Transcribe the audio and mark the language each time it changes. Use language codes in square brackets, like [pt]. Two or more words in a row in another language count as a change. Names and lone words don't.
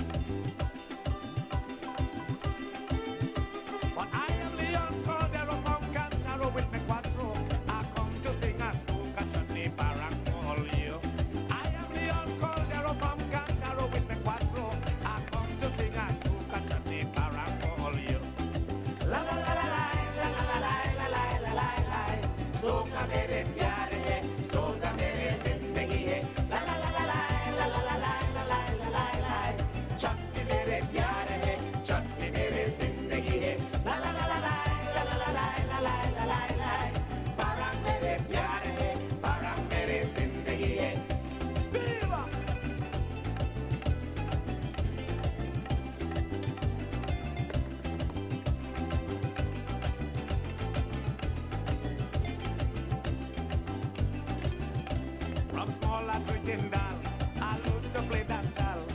[en] But I am Leon Cordero from Cantaro with me cuatro. I come to sing a soca chutney barang for you. I am Leon Cordero from Cantaro with me cuatro. I come to sing a soca chutney barang for you. La la la la la la la la la la la la la. [hi] सोका मेरे प्यारे है, सोका मेरे ज़िंदगी है. La la la la la la la la la la la la la. चटनी मेरे प्यारे है, चटनी मेरे ज़िंदगी है. La la la la la la la la la la la la la. बारंग मेरे प्यारे है, बारंग मेरे ज़िंदगी है. [en] Viva! From small and drinking down, I love to play that towel.